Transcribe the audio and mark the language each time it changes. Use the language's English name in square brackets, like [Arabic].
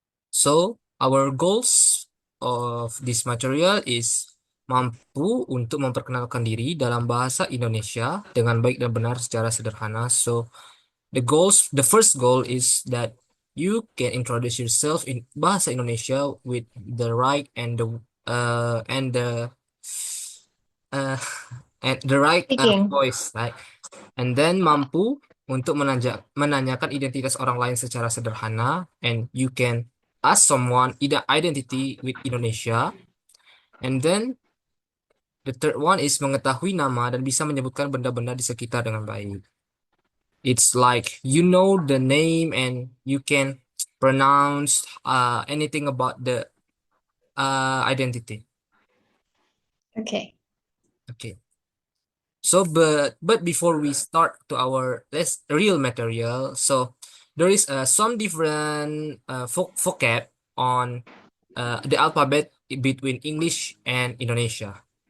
[English] So our goals of this material is [Indonesian] mampu untuk memperkenalkan diri dalam bahasa Indonesia dengan baik dan benar secara sederhana. [English] So the first goal is that you can introduce yourself in bahasa Indonesia with the right uh, and the right Speaking. voice, right? And then [Indonesian] mampu untuk menanyakan identitas orang lain secara sederhana, [English] and you can ask someone identity with Indonesia. And then the third one is [Indonesian] mengetahui nama dan bisa menyebutkan benda-benda di sekitar dengan baik. [English] It's like you know the name and you can pronounce anything about the identity. Okay. Okay. So, but before we start to our less real material, so there is some different vocab on the alphabet between English and Indonesia.